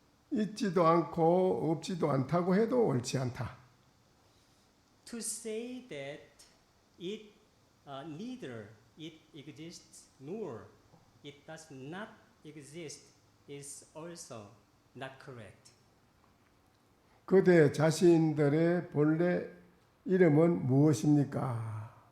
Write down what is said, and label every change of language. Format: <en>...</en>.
<ko>있지도 않고 없지도 않다고 해도 옳지 않다.</ko> <en>To say that it neither it exists nor it does not exist is also not correct.</en> <ko>그대 자신들의 본래 이름은 무엇입니까?</ko>